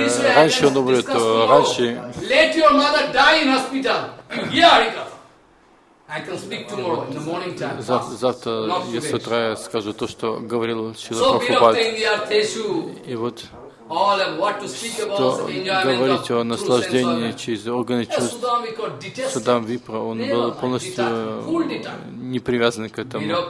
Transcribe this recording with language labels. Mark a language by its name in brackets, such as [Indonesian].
[Russian] Если раньше он умрет, то раньше... [English] Let your mother die in hospital. Here, I can speak tomorrow in the morning time. [Russian] Завтра, с утра, я скажу то, что говорил Шрила Прабхупада. И вот, что говорить о наслаждении через органы чувств, Судам Випра, он был полностью не привязан к этому.